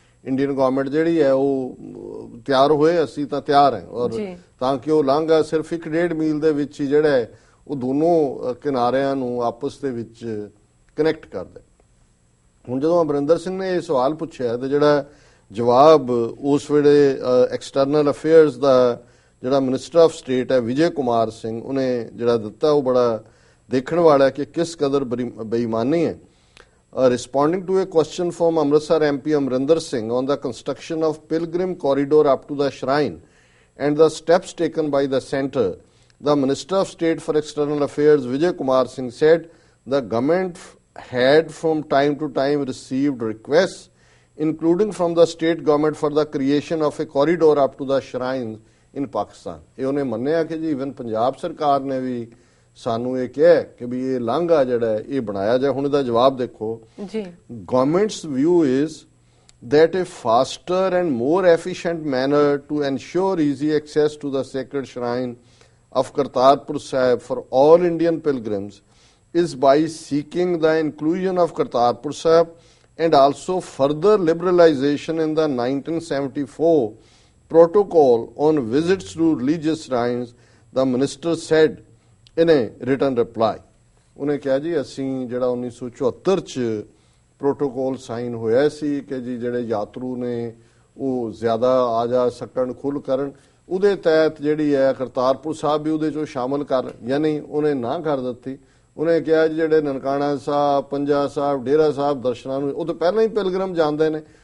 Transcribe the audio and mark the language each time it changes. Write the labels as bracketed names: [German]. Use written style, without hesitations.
[Punjabi] Indian government ਜਿਹੜੀ ਹੈ ਉਹ ਤਿਆਰ ਹੋਏ, ਅਸੀਂ ਤਾਂ ਤਿਆਰ ਹਾਂ, ਔਰ ਤਾਂ ਕਿ ਉਹ ਲਾਂਘਾ ਸਿਰਫ 1.5 ਮੀਲ ਦੇ ਵਿੱਚ ਹੀ ਜਿਹੜਾ ਹੈ ਉਹ ਦੋਨੋਂ ਕਿਨਾਰਿਆਂ ਨੂੰ ਆਪਸ ਦੇ ਵਿੱਚ ਕਨੈਕਟ ਕਰਦਾ। ਹੁਣ ਜਦੋਂ ਅਮਰਿੰਦਰ ਸਿੰਘ ਨੇ ਇਹ ਸਵਾਲ ਪੁੱਛਿਆ ਤੇ ਜਿਹੜਾ ਜਵਾਬ ਉਸ ਵੇਲੇ ਐਕਸਟਰਨਲ ਅਫੇਅਰਸ ਦਾ ਜਿਹੜਾ [English] minister of state [Punjabi] ਹੈ ਵਿਜੇ ਕੁਮਾਰ ਸਿੰਘ ਉਹਨੇ ਜਿਹੜਾ ਦਿੱਤਾ ਉਹ ਬੜਾ ਦੇਖਣ ਵਾਲਾ ਕਿ ਕਿਸ ਕਦਰ ਬੇਈਮਾਨੀ ਹੈ। [English] Responding to a question from Amritsar MP Amrinder Singh on the construction of pilgrim corridor up to the shrine and the steps taken by the centre, the Minister of State for External Affairs Vijay Kumar Singh said the government had from time to time received requests, including from the state government, for the creation of a corridor up to the shrines in Pakistan. [Punjabi] ਇਹ ਉਹਨੇ ਮੰਨਿਆ ਕਿ ਜੀ even Punjab ਸਰਕਾਰ ਨੇ ਵੀ ਸਾਨੂੰ ਇਹ ਕਿਹਾ ਕਿ ਵੀ ਇਹ ਲਾਂਘਾ ਜਿਹੜਾ ਇਹ ਬਣਾਇਆ ਜਾਏ। ਹੁਣ ਇਹਦਾ ਜਵਾਬ ਦੇਖੋ ਜੀ। [English] Government's view is that a faster and more efficient manner to ensure easy access to the sacred shrine of Kartarpur Sahib for all Indian pilgrims is by seeking the inclusion of Kartarpur Sahib and also further liberalization in the 1974 protocol on visits to religious shrines, the minister said in a written reply. [Punjabi] ਉਹਨੇ ਕਿਹਾ ਜੀ ਅਸੀਂ ਜਿਹੜਾ 1974 ਚ protocol sign ਹੋਇਆ ਸੀ ਕਿ ਜੀ ਜਿਹੜੇ ਯਾਤਰੂ ਨੇ ਉਹ ਜ਼ਿਆਦਾ ਆ ਜਾ ਸਕਣ, ਖੁੱਲ੍ਹ ਕਰਨ, ਉਹਦੇ ਤਹਿਤ ਜਿਹੜੀ ਹੈ ਕਰਤਾਰਪੁਰ ਸਾਹਿਬ ਵੀ ਉਹਦੇ ਚੋਂ ਸ਼ਾਮਲ ਕਰ, ਯਾਨੀ ਉਹਨੇ ਨਾ ਕਰ ਦਿੱਤੀ। ਉਹਨੇ ਕਿਹਾ ਜੀ ਜਿਹੜੇ ਨਨਕਾਣਾ ਸਾਹਿਬ, ਪੰਜਾ ਸਾਹਿਬ, ਡੇਰਾ ਸਾਹਿਬ ਦਰਸ਼ਨਾਂ ਨੂੰ ਉਹ ਤੋਂ ਪਹਿਲਾਂ ਹੀ ਪਿਲਗ੍ਰਮ ਜਾਂਦੇ ਨੇ।